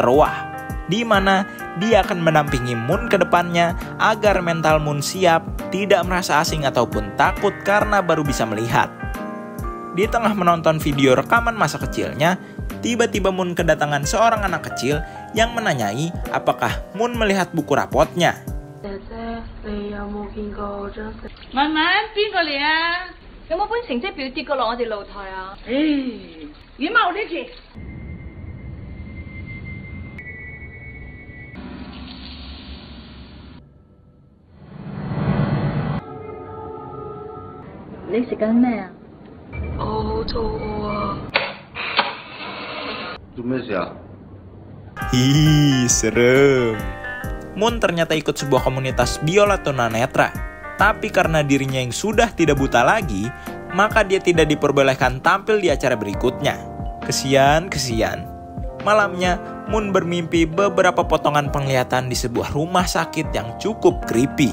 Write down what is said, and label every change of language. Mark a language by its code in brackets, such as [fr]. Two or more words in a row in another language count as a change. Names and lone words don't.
[id] Wah, di mana dia akan mendampingi Moon ke depannya agar mental Moon siap, tidak merasa asing ataupun takut karena baru bisa melihat. Di tengah menonton video rekaman masa kecilnya, tiba-tiba Moon kedatangan seorang anak kecil yang menanyai apakah Moon melihat buku rapotnya. Mama, [yue] 邊個嚟啊？有冇本成績表跌過落我哋露台啊？羽毛呢住。你食緊咩啊？好肚餓啊！做咩事啊？ [id] Serem. Moon ternyata ikut sebuah komunitas biola tunanetra. Tapi karena dirinya yang sudah tidak buta lagi, maka dia tidak diperbolehkan tampil di acara berikutnya. Kesian. Malamnya, Moon bermimpi beberapa potongan penglihatan di sebuah rumah sakit yang cukup creepy.